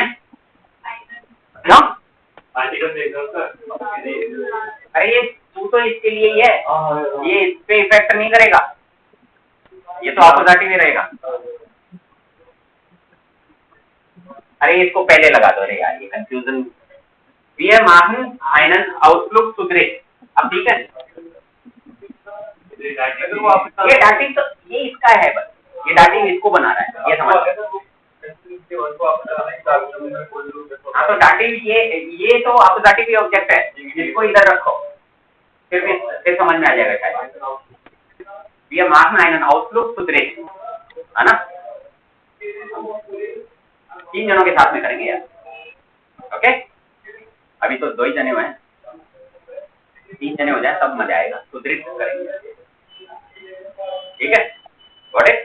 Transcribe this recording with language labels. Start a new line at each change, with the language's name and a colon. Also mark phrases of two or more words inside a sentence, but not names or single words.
Hindi: क्यों? अरे ये तू तो इसके लिए ही है, ये इस पे इफेक्ट नहीं करेगा, ये तो अपोजिटिव ही रहेगा। अरे इसको पहले लगा दो रे यार, ये कंफ्यूजन।
German: Wir machen einen Ausflug zu dritt।
Hindi: अब ठीक है, ये डाटिंग तो ये इसका है, बस ये डाटिंग इसको बना रहा है, ये समझ। हाँ तो डाटिंग ये तो अपोजिटिव ऑब्जेक्ट है, इसको इधर रखो, फिर समझ में आ जाएगा शायद।
German: Wir machen einen Ausflug zu dritt,
Hindi: है ना? 3 जनों के साथ में करेंगे यार, ओके। अभी तो 2 ही जने हुए हैं, 3 जने हो जाए तब मजा आएगा, सुदृढ़ करेंगे, ठीक है?
English: got it?